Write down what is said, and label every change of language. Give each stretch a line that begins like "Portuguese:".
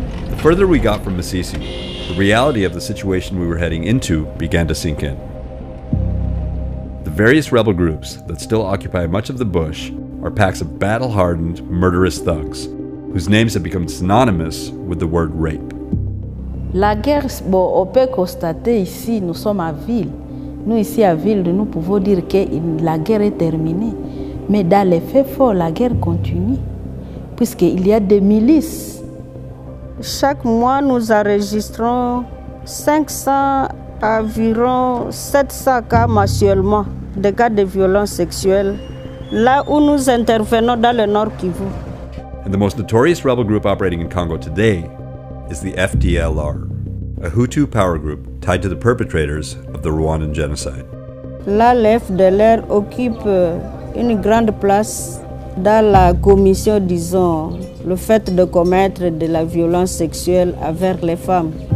English: The further we got from Masisi, the reality of the situation we were heading into began to sink in. The various rebel groups that still occupy much of the bush are packs of battle-hardened, murderous thugs, whose names have become synonymous with the word rape.
French: La guerre, bon, on peut constater ici, nous sommes à Ville. Nous ici à Ville, nous pouvons dire que la guerre est terminée. Mais dans les faits forts, la guerre continue, puisqu'il y a des milices. Chaque mois, nous enregistrons 500 à environ 700 cas mensuellement de cas de violence sexuelle, là où nous intervenons dans le Nord Kivu.
English: And the most notorious rebel group operating in Congo today is the FDLR, a Hutu power group tied to the perpetrators of the Rwandan genocide.
French: Là, le FDLR occupe une grande place dans la commission, disons, le fait de commettre de la violence sexuelle envers les femmes.